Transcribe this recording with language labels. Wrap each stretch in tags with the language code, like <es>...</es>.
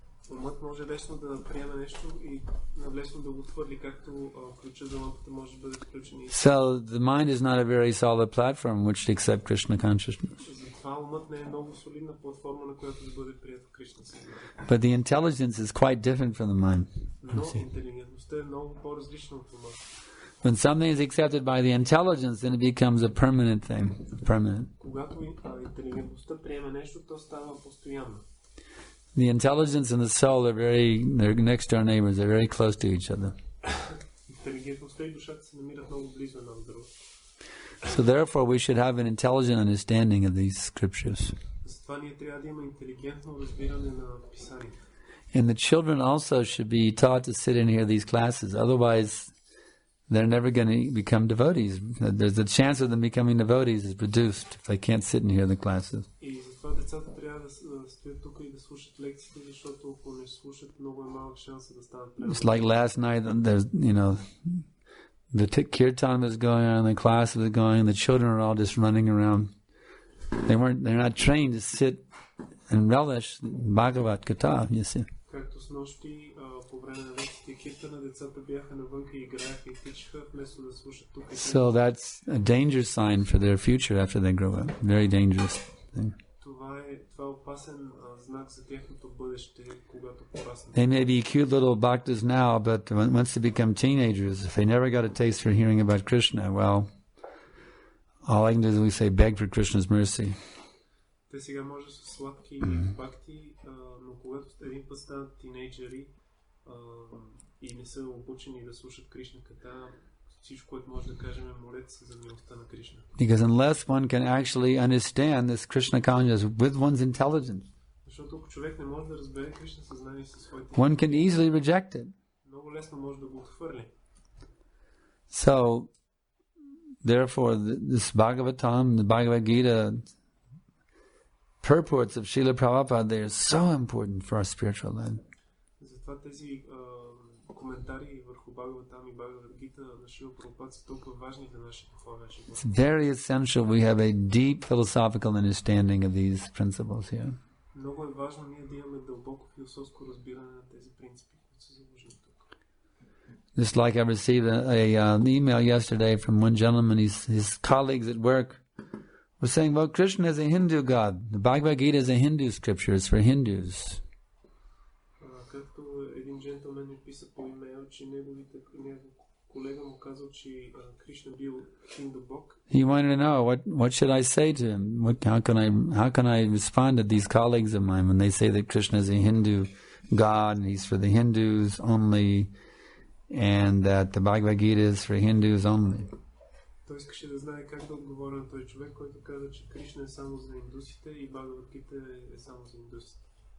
<bg>Умът може лесно да приеме нещо и лесно да го отхвърли, както ключа за лампата може да бъде включен.</bg> <en>So the mind is not a very solid platform which to accept Krishna consciousness.</en> <bg>Затова умът не е много солидна платформа, на която да бъде прието Кришна съзнание.</bg> <en>But the intelligence is quite different from the mind.</en> <bg>Но интелигентността е много по-различна от ума.</bg> <en>When something is accepted by the intelligence, then it becomes a permanent thing. Permanent.</en> <bg>Когато интелигентността приеме нещо, то става постоянно.</bg> <en>The intelligence and the soul are they're next door neighbors. They're very close to each other.</en> <bg>Интелигентността и душата се намират много близо една от друга.</bg> <en>So therefore, we should have an intelligent understanding of these scriptures.</en> <bg>Затова ние трябва да има интелигентно разбиране на писанието.</bg> <en>And the children also should be taught to sit and hear these classes. Otherwise, they're never going to become devotees. There's a chance of them becoming devotees is reduced if they can't sit and hear the classes.</en> <bg>И затова децата трябва да стоят тук и да слушат лекциите, защото ако не слушат, много е малък шанс да станат преданни.</bg> <en>It's like last night, there's, the kirtan was going on, the class was going, the children are all just running around. They're not trained to sit and relish Bhagavad Gita, you see.</en> <bg>Както с нощи, по време на лекциите киртана, децата бяха навънка и играеха и тичаха, вместо да слушат тук.</bg> <en>So that's a danger sign for their future after they grow up. Very dangerous thing.</en> <bg>Това е опасен знак за тяхното бъдеще, когато пораснат.</bg> <en>They may be cute little bhaktas now, but once they become teenagers, if they never got a taste for hearing about Krishna, well, all I can do is we say beg for Krishna's mercy.</en> <bg>Те сега може да са сладки бхакти, но когато един път станат тинейджери и не са обучени да слушат Кришна ката, всичко, което може да кажем е молете се за милостта на Кришна.</bg> <en>Because unless one can actually understand this Krishna consciousness with one's intelligence,</en> <bg>защото ако човек не може да разбере Кришна съзнание със своите,</bg> <en>one can easily reject it.</en> <bg>Много лесно може да го отхвърли.</bg> <en>So, therefore, this Bhagavatam, the Bhagavad Gita, purports of Srila Prabhupada, they are so important for our spiritual life.</en> <bg>Затова тези коментари върху Бхагаватам и Бхагавад Гита на Шрила Прабхупад са толкова важни за нашия духовен живот.</bg> <en>It's very essential we have a deep philosophical understanding of these principles here.</en> <bg>Много е важно ние да имаме дълбоко философско разбиране на тези принципи, които са заложени тук.</bg> <en>Just like I received an email yesterday from one gentleman, his colleagues at work We're saying, well, Krishna is a Hindu god. The Bhagavad Gita is a Hindu scripture. It's for Hindus.</en> <bg>Както един джентълмен ми писа по имейл, че негов колега му казал, че Кришна бил хинду бог.</bg> <en>He wanted to know what should I say to him? How can I respond to these colleagues of mine when they say that Krishna is a Hindu god and he's for the Hindus only, and that the Bhagavad Gita is for Hindus only?</en> <bg>Той искаше да знае как да отговори на този човек, който каза, че Кришна е само за индусите и Бхагавад Гита е само за индусите.</bg>